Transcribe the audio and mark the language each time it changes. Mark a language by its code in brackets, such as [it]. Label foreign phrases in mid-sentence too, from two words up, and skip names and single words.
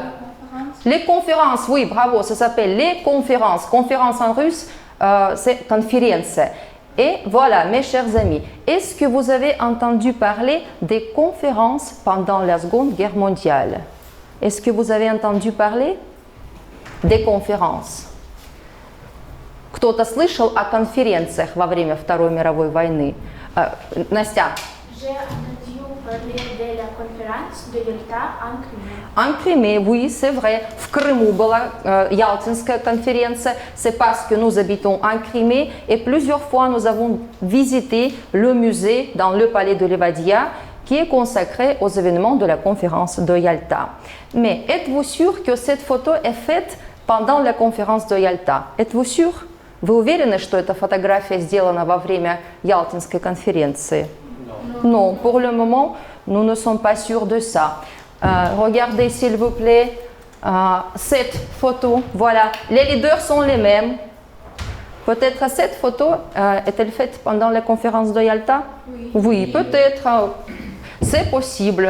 [fr] Les conférences, oui, bravo, ça s'appelle les conférences. Conférence en russe, c'est conférence. Et voilà, mes chers amis, est-ce que vous avez entendu parler des conférences pendant la Seconde Guerre mondiale? Est-ce que vous avez entendu parler des conférences? [ru] Кто-то слышал о конференциях во время Второй мировой войны? Настя? [fr] J'ai entendu parler de la conférence de Yalta en Crimée. En Crimée, oui, c'est vrai. [ru] В Крыму была Ялтинская конференция. [fr] C'est parce que nous habitons en Crimée et plusieurs fois nous avons visité le musée dans le palais de Levadia qui est consacré aux événements de la conférence de Yalta. Mais êtes-vous sûr que cette photo est faite pendant la conférence de Yalta? Êtes-vous sûr? [ru] Вы уверены, что эта фотография сделана во время Ялтинской конференции? [fr] Non, pour le moment, nous ne sommes pas sûrs de ça. Regardez s'il vous plaît cette photo. Voilà, les leaders sont les mêmes. Peut-être cette photo est-elle faite pendant la conférence de Yalta? Oui, peut-être. C'est possible.